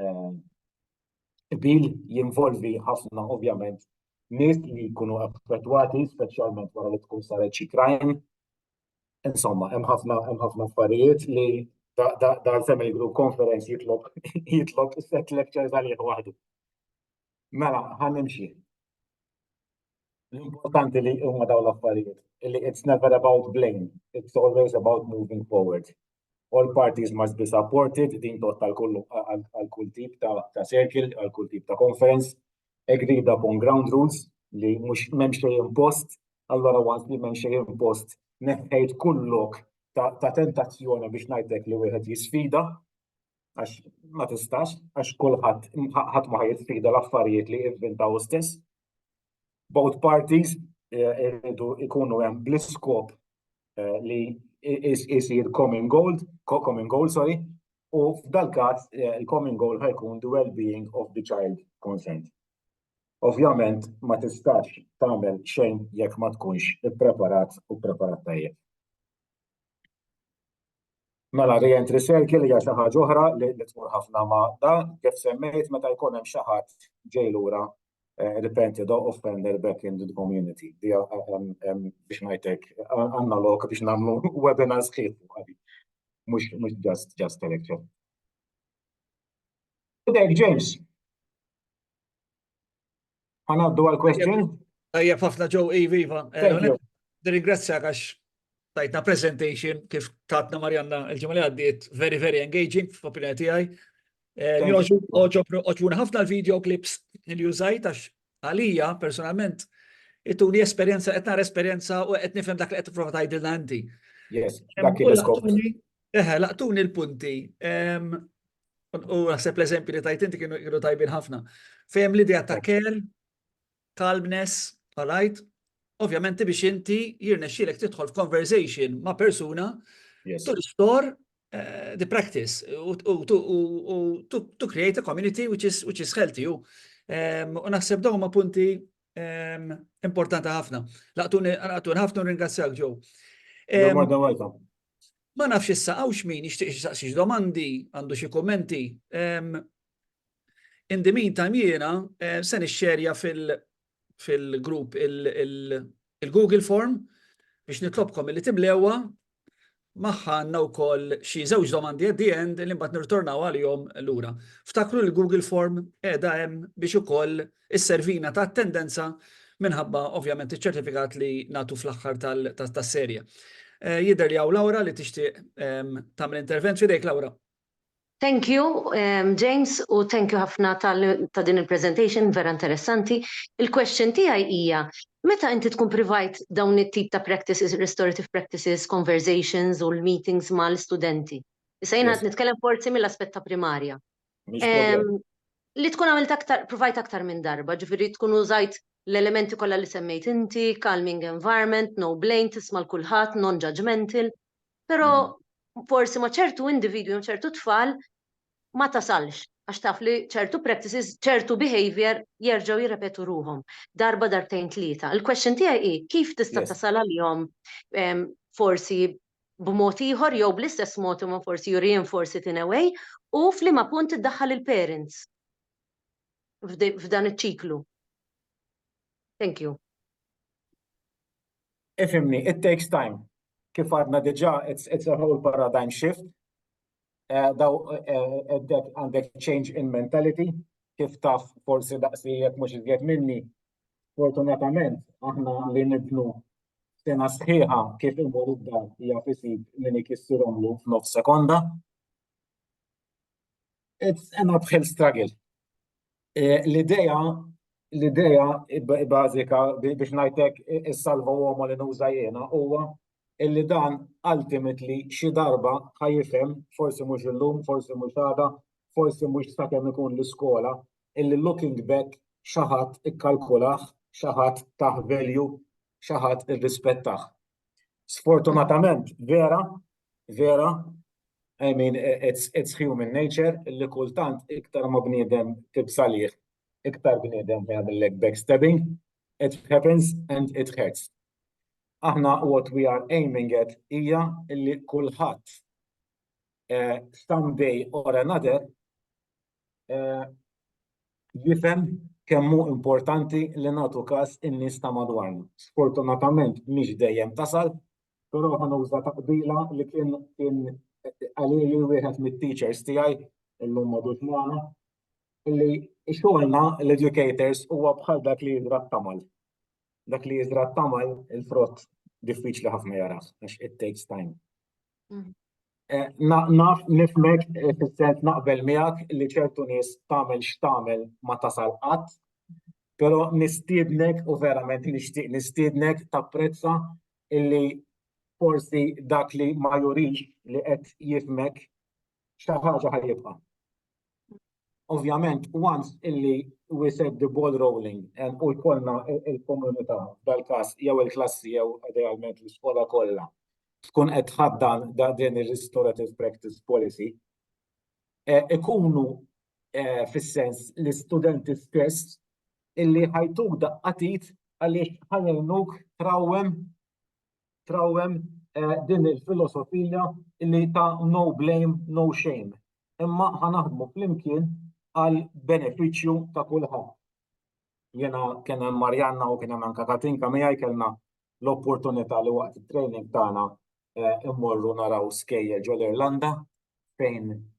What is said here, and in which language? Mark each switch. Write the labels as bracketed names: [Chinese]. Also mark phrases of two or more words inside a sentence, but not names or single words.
[Maltese] bil jinvolvi ħafna ovvjament nies li jkunu affettwati speċjalment wara li tkun saret xi crime. Insomma, hemm ħafna affarijiet li dal- [English] family group conference [Maltese] jitlob [English] set lectures [Maltese] għalih waħdu. Mela, ħannimxi. L-importanti li huma dawn l-affarijiet. [English] It's never about blame, it's always about moving forward. All parties must be supported, [Maltese] din total għal kull tip ta' circle, għal kull tip ta' conference, [English] agreed upon ground rules [Maltese] li mhux m'hemm xejn impost, allora once li m'hemm xejn impost neħħejt kull lok ta' tentazzjoni biex ngħidlek li wieħed jisfida, għax ma tistax, għax ħadd ma jisfida l-affarijiet li inventaw stess. [English] Both parties [Maltese] irridu ikunu hemm bl-iskop li isir [English] common goal, [Maltese] u f'dal-każ il- [English] common goal [Maltese] ħajkun [English] the well-being of the child concerned. [Maltese] Ovvjament ma tistax tagħmel xejn jekk ma tkunx ippreparat u preparat tajjeb. Mela [English] re-entry circle [Maltese] hija xi ħaġa oħra li tmur ħafna ma' dan kif semmejt meta jkun hemm xi ħadd ġej lura [English] repented or offender back into the community. [Maltese] Biex ngħidlek għandna lok biex nagħmlu webinars sħiħ mhux [English] just a lecture. Today, James. [Maltese] Ħanaddu għal-question? Tajjeb ħafna Joe, Iva. Ringrazzjak għax tajtna presentation kif tatna Marjanna il-ġimgħa li għaddiet [English] very, very engaging [Maltese] f'opinjoni tiegħi. Oġbuna ħafna l- [English] video clips [Maltese] li użajt għax għalija personalment ituni esperjenza, qed nara esperjenza u qed nifhem dak li qed tipprova tgħidilna inti. Yes, dak il-iskop. Laqtuni l-punti. U naħseb l-eżempji li tajt inti kienu tajbin ħafna. Fehem l-idea ta' [English] care, calmness, all right? [Maltese] Ovvjament biex inti jirnexxielek tidħol f'conversation ma' persuna [English] to restore the practice to create a community which is healthy. [Maltese] U naħseb dawn ma' punti importanti ħafna. Laqtuni ħafna ringrazzjak Joe. Ma nafx issa għawx min jixtieq jistaqsi domandi, għandu xi kummenti. [English] In the meantime [Maltese] jiena se nixxerja fil-group il-Google Form biex nitlobkom li timlewha magħha għandna wkoll xi żewġ domandi [English] at the end [Maltese] li mbagħad nirtornaw għalihom lura. Ftakru l-Google Form qiegħda hemm biex ukoll isservina ta' attendenza minħabba ovvjament iċ-ċertifikat li nagħtu fl-aħħar tas-serje. Jidher li hawn Laura li tixtieq tagħmel intervent f'idejk Laura. [English] Thank you, [Maltese] James, u [English] thank you [Maltese] ħafna ta' din il-presentation, vera interessanti. Il-question tiegħi hija, meta inti tkun provide dawn it-tip ta' practices, [English] restorative practices, [Maltese] conversations u l-meetings ma' l-studenti? Issa jiena qed nitkellem forsi mill-aspett ta' primarja. Li tkun għamilt aktar, provide aktar minn darba, ġifieri tkun użajt l-elementi kollha li semmejt inti, [English] calming environment, no blame, [Maltese] tisma' l-kulħadd, non-judgmental, però forsi ma' ċertu individwi u ċertu tfal ma tasalx, għax taf li ċertu practices, ċertu behavior jerġgħu jirrepetu ruhom darba darbtejn tlieta. Il-question tiegħi hi kif tista' tasal għalihom forsi b'mod ieħor jew bl-istess mod imma forsi [English] you reinforce it in a way [Maltese] u f'liema punt iddaħħal il-parents f'dan iċ-ċiklu. [English] Thank you. Ifhimni, it takes time. [Maltese] Kif għadna diġà, [English] it's a whole paradigm shift. Għandek change in mentality, [Maltese] kif taf forsi daqsijiet mhux iżjed minni. Fortunatament, aħna li nibnu sena sħiħa kif imur id-dar hija fisib min ikissirhomlu f'nofs sekonda. [English] It's an uphill struggle. [Maltese] L-idea bażika biex ngħidlek is- [Italian] salva uomo [Maltese] li nuża jiena huwa illi dan ultimately xi darba ħajifhem, forsi mhux illum, forsi mhux għada, forsi mhux sakemm ikun l-iskola, illi [English] looking back [Maltese] xi ħadd ikkalkulah, xi ħadd taħ value, xi ħadd irrispettah. Sfortunatament, vera, [English] I mean, it's human nature, [Maltese] illi kultant iktar ma bniedem tibsalih, iktar bniedem jagħmellek backstabbing, [English] it happens and it hurts. [Maltese] Aħna [English] what we are aiming at [Maltese] hija illi kulħadd [English] someday or another [Maltese] jifhem kemm hu importanti li nagħtu każ in-nies ta' madwarna. Sfortunatament mhix dejjem tasal, però ħanuża taqbila li kien għalili wieħed mit-teachers tiegħi illum m'għadux magħna illi xogħolna l-educators huwa bħal dak li jiżra t-tamal. Dak li jiżra t-tamal il-frott diffiċli ħafna jarah, għax [English] it takes time. [Maltese] Naf nifmek fis-sens naqbel miegħek li ċertu nies tagħmel x'tagħmel ma tasal qatt, però nistiednek u verament nixtieq nistiednek tapprezza illi forsi dak li ma jurix li qed jifmek xi ħaġa ħajjibqa'. Ovvjament, once illi [English] we set the ball rolling [Maltese] u jkollna il-komunità dal-każ jew il-klassi jew idealment l-iskola kollha tkun qed tħaddan din ir- [English] restorative practice policy, [Maltese] ikunu fis-sens l-istudenti stess illi ħajtuk daqqatit għaliex ħajjnuk trawwem din il-filosofija illi ta' [English] no blame, no shame. [Maltese] Imma ħanaħdmu flimkien għal benefiċċju ta' kulħadd. Jiena kien hemm Marjanna u kien hemm anke Katinka miegħi kellna l-opportunità li waqt it-training tagħna immorru naraw skejjel ġol Irlanda fejn